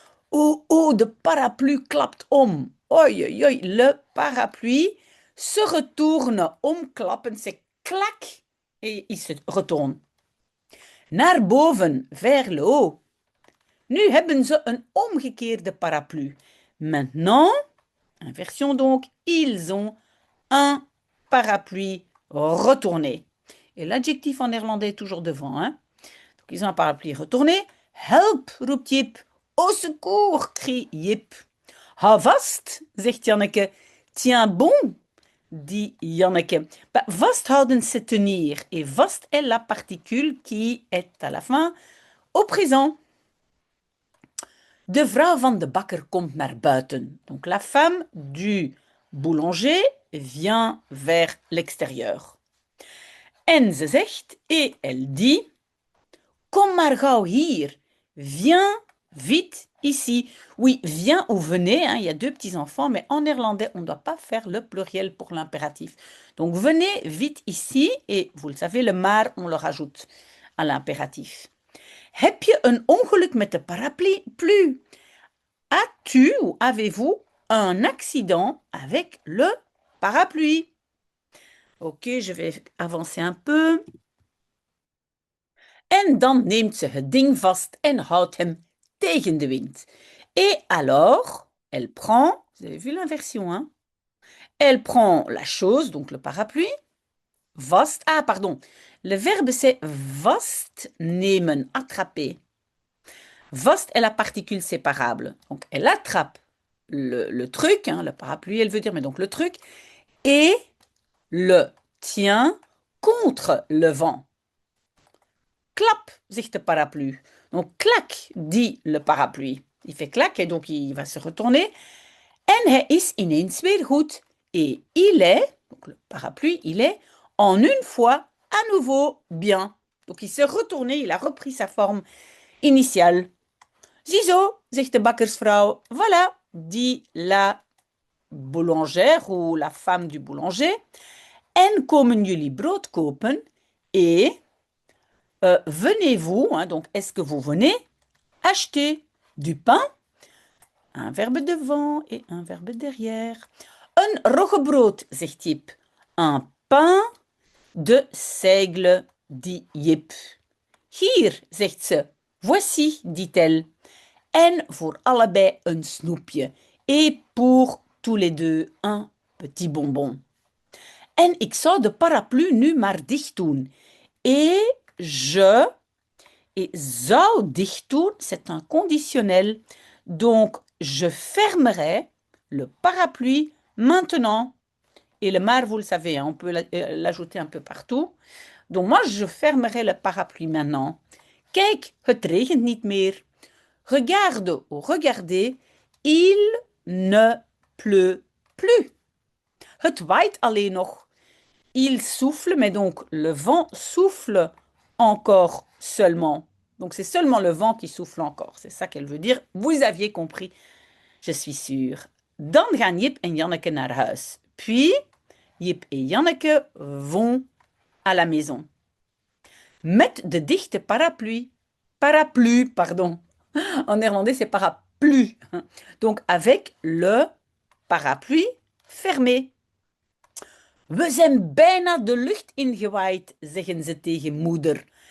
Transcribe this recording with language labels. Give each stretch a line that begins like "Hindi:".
French: Oh, oh,
Dutch: de parapluie klapt om.
French: Oi, oi, oi, le parapluie se retourne. Omklappen, c'est clac et il se retourne.
Dutch: Naar boven,
French: vers le haut.
Dutch: Nu hebben ze een omgekeerde paraplu.
French: Maintenant, inversion donc, ils ont un parapluie retourné. Et l'adjectif en néerlandais est toujours devant. Hein? Donc, ils ont un parapluie retourné.
Dutch: Help, roept Jip.
French: Au secours, crie Jip.
Dutch: Hou vast, zegt Janneke.
French: Tiens bon, dit Janneke. Bah, vasthouden, c'est tenir. Et vast est la particule qui est à la fin au présent.
Dutch: De vrouw van de bakker komt naar buiten.
French: Donc la femme du boulanger vient vers l'extérieur.
Dutch: En ze zegt,
French: et elle dit,
Dutch: kom maar gauw hier,
French: viens vite ici. Oui, viens ou venez, hein, il y a deux petits-enfants, mais en néerlandais, on ne doit pas faire le pluriel pour l'impératif. Donc venez vite ici, et vous le savez, le maar, on le rajoute à l'impératif.
Dutch: Heb je een ongeluk met de paraplu?
French: As-tu ou avez-vous un accident avec le parapluie? Ok, je vais avancer un peu.
Dutch: En dan neemt ze het ding vast en houdt hem tegen de wind.
French: Et alors, elle prend, vous avez vu l'inversion, hein? Elle prend la chose, donc le parapluie, vast, ah pardon, le verbe c'est vastnemen, attraper. Vast est la particule séparable. Donc, elle attrape le truc, hein, le parapluie, elle veut dire, mais donc le truc, et le tient contre le vent.
Dutch: Klap, zegt de parapluie.
French: Donc, clac, dit le parapluie. Il fait clac et donc il va se retourner.
Dutch: En hij is ineens weer goed.
French: Et il est, donc le parapluie, il est en une fois à nouveau bien. Donc, il s'est retourné, il a repris sa forme initiale.
Dutch: Ziezo, zegt de bakkersvrouw.
French: Voilà, dit la boulangère ou la femme du boulanger.
Dutch: En komen jullie brood kopen?
French: Et venez-vous, hein, donc est-ce que vous venez acheter du pain? Un verbe devant et un verbe derrière.
Dutch: Een roggebrood, zegt Jip.
French: Un pain de seigle, dit Jip.
Dutch: Hier, zegt ze.
French: Voici, dit-elle.
Dutch: En voor allebei een snoepje.
French: Et pour tous les deux un petit bonbon.
Dutch: En ik zou de paraplu nu maar dicht doen.
French: Et je. Et zou dicht doen, c'est un conditionnel. Donc, je fermerai le parapluie maintenant. Et le maar, vous le savez, hein, on peut l'ajouter un peu partout. Donc, moi, je fermerai le parapluie maintenant.
Dutch: Kijk, het regent niet meer.
French: Regarde ou regardez, il ne pleut plus.
Dutch: Het waait alleen nog.
French: Il souffle, mais donc le vent souffle encore seulement. Donc c'est seulement le vent qui souffle encore. C'est ça qu'elle veut dire. Vous aviez compris, je suis sûre.
Dutch: Dan gaan Jip en Janneke naar huis.
French: Puis, Jip et Janneke vont à la maison.
Dutch: Met de dichte parapluie. Parapluie, pardon.
French: En néerlandais, c'est parapluie. Donc avec le parapluie fermé.
Dutch: We zijn bijna de lucht ingewaaid, zeggen ze tegen moeder.